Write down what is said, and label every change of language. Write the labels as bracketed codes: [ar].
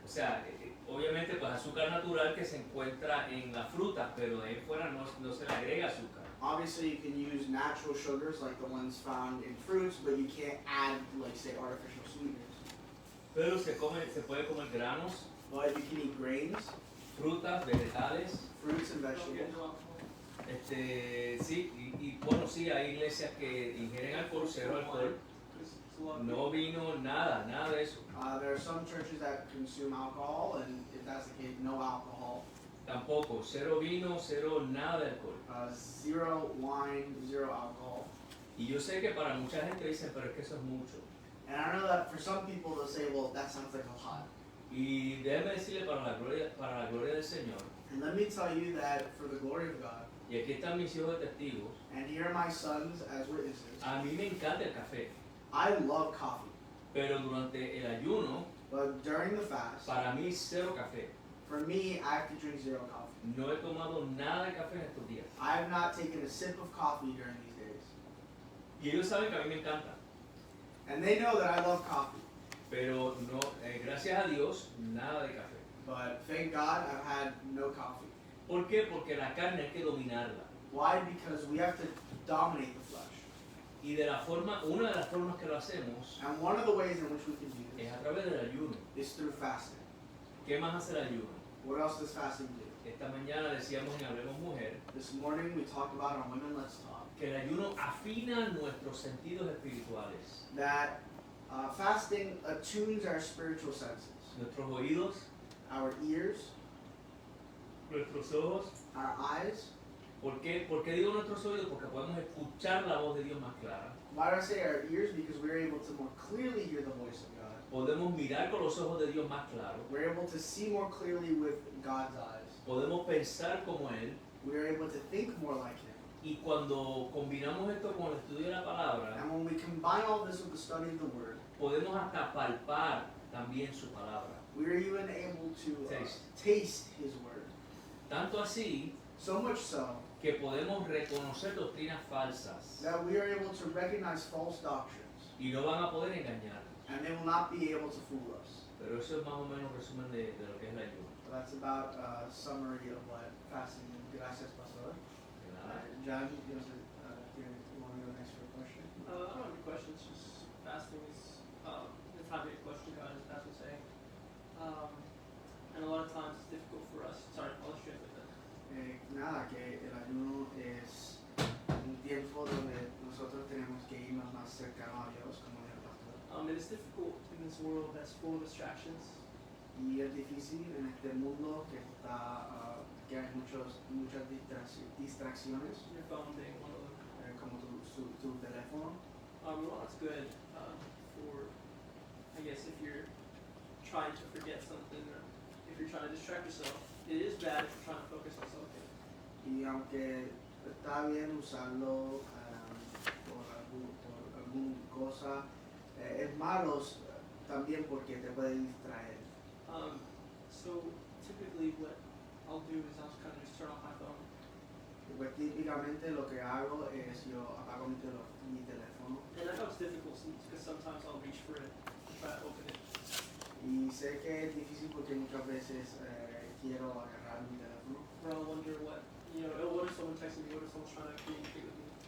[es] o sea, obviamente pues azúcar natural que se encuentra en las frutas, pero de ahí fuera no se le agrega azúcar. [en] Obviously, you can use natural sugars like the ones found in fruits, but you can't add, like, say, artificial sweeteners. [es] Pero se puede comer granos, [en] But you can eat grains, [es] frutas, vegetales, [en] fruits, and Don't get into alcohol. [es] sí, y bueno, sí, hay iglesias que ingieren alcohol, cero alcohol, [en] It's a lot of [es] no vino, nada de eso. [en] There are some churches that consume alcohol, and if that's the case, no alcohol. [es] Tampoco, cero vino, cero nada de alcohol. [en] Zero wine, zero alcohol. [es] Y yo sé que para mucha gente dicen, pero es que eso es mucho. [en] And I know that for some people they'll say, well, that sounds like a lot. [es] Y déjeme decirle para la gloria del Señor, [en] And let me tell you that for the glory of God, [es] y aquí están mis hijos de testigos, [en] and here are my sons as witnesses, [es] a mí me encanta el café, [en] I love coffee. [es] pero durante el ayuno, [en] But during the fast, [es] para mí cero café. [en] for me, I have to drink zero coffee. [es] No he tomado nada de café en estos días. [en] I have not taken a sip of coffee during these days. [es] Y ellos saben que a mí me encanta, [en] And they know that I love coffee. [es] pero no, gracias a Dios, nada de café. [en] But thank God I've had no coffee. [es] ¿Por qué? Porque la carne hay que dominarla. [en] Why? Because we have to dominate the flesh. [es] Y una de las formas que lo hacemos [en] And one of the ways in which we can do [es] es [en] this [es] a través del ayuno. [en] is through fasting. [es] ¿Qué más hace el ayuno? [en] What else does fasting do? [es] Esta mañana decíamos en Hablemos Mujer [en] This morning we talked about on Women Let's Talk [es] que el ayuno afina nuestros sentidos espirituales, [en] that fasting attunes our spiritual senses, [es] nuestros oídos, [en] our ears, [es] nuestros ojos. [en] our eyes. [es] ¿Por qué digo nuestros oídos? Porque podemos escuchar la voz de Dios más clara. [en] Why do I say our ears? Because we're able to more clearly hear the voice of God. [es] Podemos mirar con los ojos de Dios más claro. [en] We're able to see more clearly with God's eyes. [es] Podemos pensar como Él. [en] We're able to think more like Him. [es] Y cuando combinamos esto con el estudio de la palabra, [en] And when we combine all this with the study of the Word, [es] podemos hasta palpar también su palabra. [en] we're even able to Taste. taste His Word. [es] Tanto así [en] So much so [es] que podemos reconocer doctrinas falsas [en] that we are able to recognize false doctrines, [es] y no van a poder engañarnos. [en] and they will not be able to fool us. [es] Pero eso es más o menos un resumen de lo que es el ayuno. [en] So that's about a summary of what fasting is. [es] Gracias, Pastor. De nada. [en] John, you want to go next for a question? I don't have any questions. Just fasting is it's not a question, God, as Pastor was saying. And a lot of times it's difficult for us. Sorry, I'll just translate that. [es] Nada, que el ayuno es un tiempo donde nosotros tenemos que irnos más cercanos a Dios, como dijo el pastor. [en] And it's difficult in this world that's full of distractions. [es] Y es difícil en este mundo que hay muchas distracciones, [en] Your phone being one of them. [es] como tu teléfono. [en] Well, that's good for, I guess, if you're trying to forget something or if you're trying to distract yourself. It is bad if you're trying to focus on something. [es] Y aunque está bien usarlo por alguna cosa, es malo también porque te puede distraer. [en] So typically what I'll do is I'll kind of just turn off my phone. [es] Pues típicamente lo que hago es yo apago mi teléfono. [en] And I know it's difficult because sometimes I'll reach for it and try to open it. [es] Y sé que es difícil porque muchas veces quiero agarrar mi teléfono. [en] Or I'll wonder what if someone texted me, what if someone's trying to communicate with me.